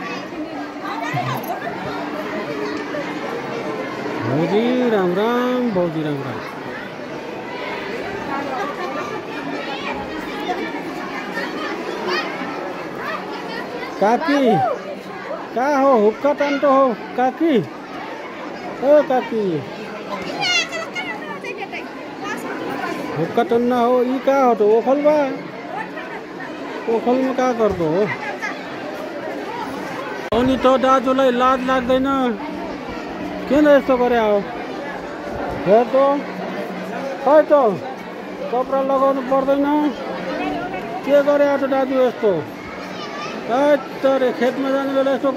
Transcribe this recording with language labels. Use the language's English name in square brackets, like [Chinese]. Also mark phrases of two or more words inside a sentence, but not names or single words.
[Dangaura Tharu] भौजी राम राम भौजी राम राम काकी का हो हुक्का टान्टो हो काकी ओ काकी हुक्का टन्ना हो यी का हो तो ओखल बा ओखल में का गर्दो हो [Nepali] अनि तो दाजुलाई लाज लाग्दैन किन यस्तो गरे हो हेर त खै त कपडा लगाउनु पर्दैन के गरे हो त दाजु यस्तो तर खेतमा जाने बेला यस्तो